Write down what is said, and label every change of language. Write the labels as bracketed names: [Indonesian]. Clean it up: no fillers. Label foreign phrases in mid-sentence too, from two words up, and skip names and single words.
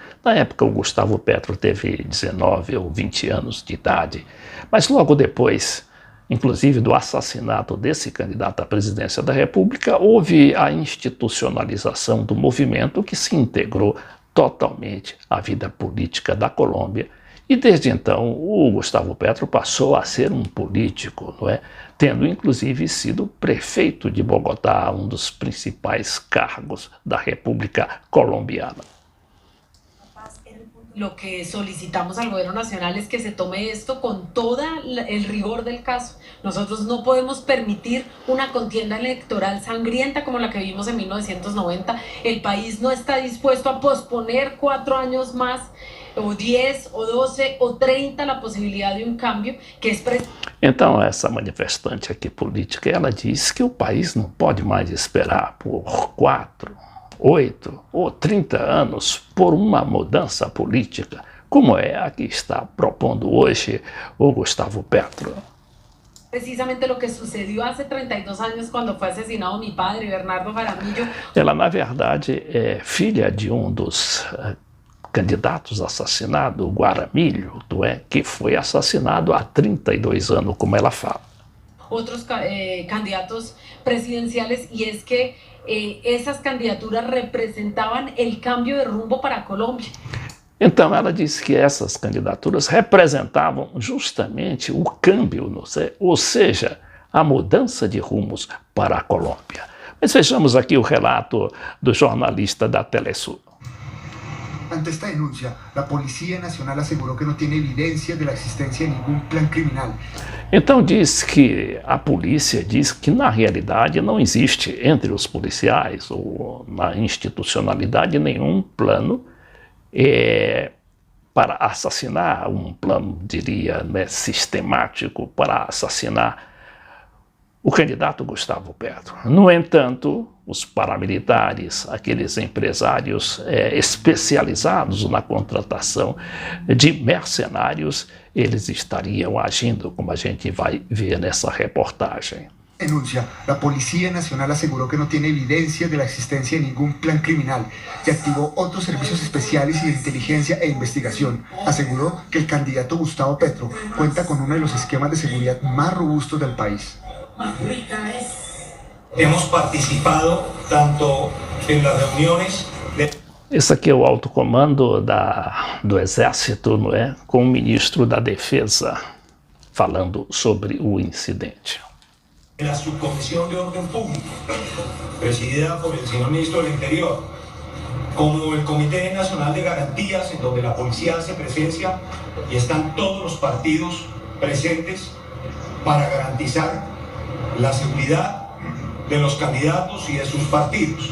[Portuguese] Na época o Gustavo Petro teve 19 ou 20 anos de idade, mas logo depois, inclusive do assassinato desse candidato à presidência da República, houve a institucionalização do movimento que se integrou totalmente à vida política da Colômbia. E desde então o Gustavo Petro passou a ser um político, não é? Tendo inclusive sido prefeito de Bogotá, um dos principais cargos da República Colombiana. [Spanish] Lo que solicitamos al gobierno nacional es que se tome esto con todo el rigor del caso. Nosotros no podemos permitir una contienda electoral sangrienta como la que vimos en 1990. El país no está dispuesto a posponer 4 años más, [Portuguese] ou 10, ou 12, ou 30, a possibilidade de um cambio que é... Então, essa manifestante aqui política, ela diz que o país não pode mais esperar por 4, 8 ou 30 anos por uma mudança política, como é a que está propondo hoje o Gustavo Petro. [Spanish] Precisamente o que sucedió hace 32 años cuando fue asesinado mi padre, Bernardo Jaramillo. [Portuguese] Ela, na verdade, é filha de um dos candidatos assassinados, o Jaramillo, que foi assassinado há 32 anos, como ela fala. [Spanish] Outros candidatos presidenciales, y es que esas candidaturas representaban el cambio de rumbo para Colombia. [Portuguese] Então ela disse que essas candidaturas representavam justamente o câmbio, ou seja, a mudança de rumos para a Colômbia. Mas vejamos aqui o relato do jornalista da Telesul. [Spanish] Ante esta denuncia, la Policía Nacional aseguró que no tiene evidencia de la existencia de ningún plan criminal. [Portuguese] Então diz que a polícia diz que na realidade não existe entre os policiais ou na institucionalidade nenhum plano para assassinar, um plano, diria, né, sistemático para assassinar o candidato Gustavo Petro. No entanto, os paramilitares, aqueles empresários especializados na contratação de mercenários, eles estariam agindo, como a gente vai ver nessa reportagem. [Spanish] Denuncia, la Policía Nacional aseguró que no tiene evidencia de la existencia de ningún plan criminal y activó otros servicios especiales y de inteligencia e investigación. Aseguró que el candidato Gustavo Petro cuenta con uno de los esquemas de seguridad más robustos del país. Hemos participado tanto en las reuniones de... [Portuguese] Esse aqui é o alto comando do Exército, não é? Com o ministro da Defesa falando sobre o incidente. [Spanish] La Subcomisión de Orden Público, presidida por el señor ministro del Interior, como el Comité Nacional de Garantías, en donde la policía hace presencia y están todos los partidos presentes para garantizar la seguridad de los candidatos y de sus partidos.